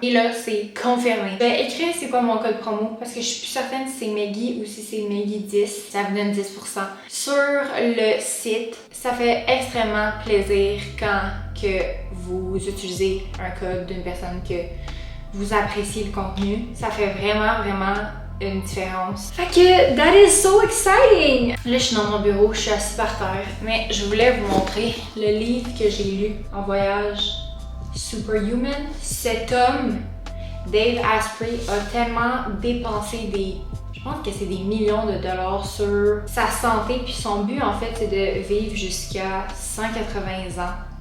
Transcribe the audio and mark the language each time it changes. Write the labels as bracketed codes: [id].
[fr] Et là, c'est confirmé. Je vais écrire c'est quoi mon code promo parce que je suis plus certaine si c'est Meggy ou si c'est Meggy 10. Ça vous donne 10%. Sur le site, ça fait extrêmement plaisir quand que vous utilisez un code d'une personne que vous appréciez le contenu. Ça fait vraiment une différence. Fait que [en] that is so exciting! [fr] Là, je suis dans mon bureau, je suis assise par terre, mais je voulais vous montrer le livre que j'ai lu en voyage. Superhuman. Cet homme, Dave Asprey, a tellement dépensé je pense que c'est des millions de dollars sur sa santé, puis son but en fait c'est de vivre jusqu'à 180 ans.